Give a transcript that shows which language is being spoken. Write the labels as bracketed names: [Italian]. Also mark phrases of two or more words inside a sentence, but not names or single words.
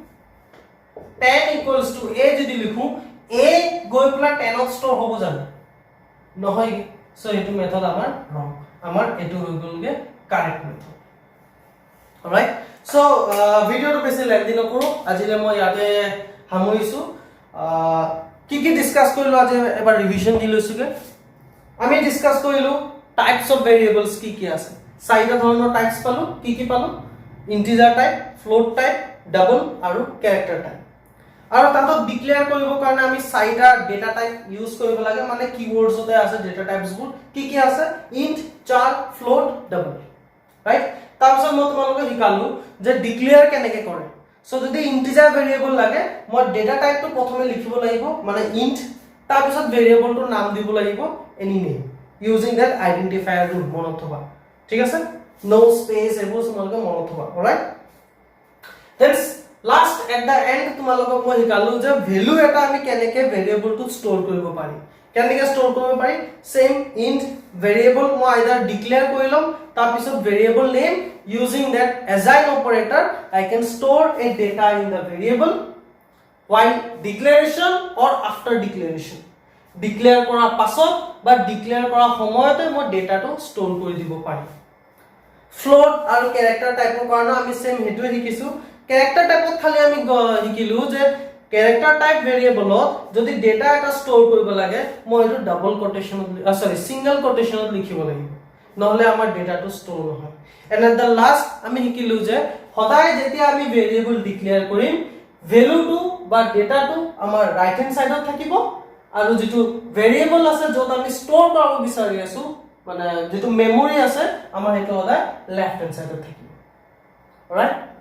[English] 10 equals to a [Assamese] যদি লিখো a গৈ পলা 10 ত store হ'ব জানো নহয় সো এটো মেথড আমাৰ wrong আমাৰ এটো হৈ গলগে [English] correct method alright so video [Assamese] to বেছি লেন্থি নকৰো আজিলে মই ইয়াতে হামৰিছো কি ডিসকাস কৰিলো আজি এবাৰ ৰিভিজন দি লৈছোগে আমি ডিসকাস কৰিলো [English] types of variables [Assamese] কি আছে চাৰিটা ধৰণৰ টাইপস পালো কি পালো [English] integer type float type double [Assamese] আৰু [English] character type [Assamese] আৰু তাতো ডিক্লেয়াৰ কৰিবৰ কাৰণে আমি চাৰিটা [English] data type use [Assamese] কৰিব লাগে মানে কিৱৰ্ডছতে আছে ডেটা টাইপসবোৰ কি আছে [English] int char float double right [Assamese] তাৰপিছত মই তোমালোকক শিকালো যে ডিক্লেয়াৰ কেনেকৈ কৰে সো যদি [English] integer variable [Assamese] লাগে মই ডেটা টাইপটো প্ৰথমে লিখিব লাগিব মানে ইন্ট তাৰপিছত ভেৰিয়েবলটোৰ নাম দিব লাগিব [English] any name using that identifier rule [Assamese] মনত থবা ঠিক আছে [English] no space [Assamese] এবোৰ তোমালোকে মনত থবা অলৰাইট [English] then last at the end [Assamese] তোমালোকক মই শিকালো যে ভ্যালু এটা আমি কেনেকৈ ভেৰিয়েবলটো ষ্টৰ কৰিব পাৰি কেনেকৈ ষ্টৰ কৰিব পাৰি [English] same int variable [Assamese] মই আইদাৰ ডিক্লেয়াৰ কৰিলম তাৰপিছত [English] variable name using that assign operator I can store a data in the variable while declaration or after declaration [Assamese] declare কৰা পাছত বা declare কৰা সময়তে মই ডেটাটো ষ্টৰ কৰি দিব পাৰি float আৰু character টাইপৰ কাৰণে আমি সেম হেতুৱে শিকিছো character টাইপত খালি আমি শিকিলো যে [English] character type [Assamese] variableত যদি ডেটা এটা ষ্টৰ কৰিব লাগে মই এটো ডাবল কোটেশনত সিঙ্গেল কোটেশনত লিখিব লাগিব নহলে আমাৰ ডেটাটো ষ্টৰ নহয় [English] and at the last [Assamese] আমি শিকিলো যে সদায় যেতিয়া আমি ভেৰিয়েবল ডিক্লেয়াৰ কৰিম ভ্যালুটো বা ডেটাটো আমাৰ [English] right hand [Assamese] সাইডত থাকিব আৰু যেটো ভেৰিয়েবল আছে যত আমি ষ্টৰ কৰিব বিচাৰি আছো মানে যেটো মেমৰি আছে আমাৰ হেতু সদায় [English] left hand [Assamese] সাইডত থাকিব অলৰাইট